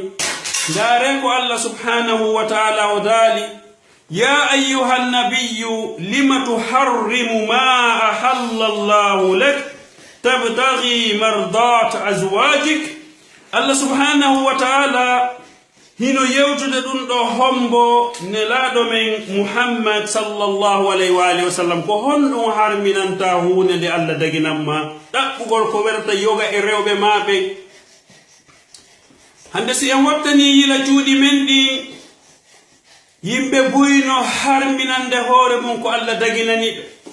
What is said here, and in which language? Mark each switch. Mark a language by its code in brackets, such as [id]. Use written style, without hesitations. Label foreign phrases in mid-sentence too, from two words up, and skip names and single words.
[ff] Ndare ko [ar] الله سبحانه وتعالى [ff] o daali: [ar] يا أيها النبي لم تحرم ما أحل الله لك تبتغي مرضات أزواجك. الله سبحانه وتعالى [ff] hino yewtude ɗum ɗo hombo nelaɗo men Muhammad [ar] صلى الله عليه وعلى آله وسلم [ff] ko honɗum harminanta hunde nde Allah daginanma ɗaɓɓugol ko werta yoga e rewɓe maɓe hande si en wattani yila juuɗi men ɗi yimɓe buyno harminande hoore mum ko Allah daginani ɓe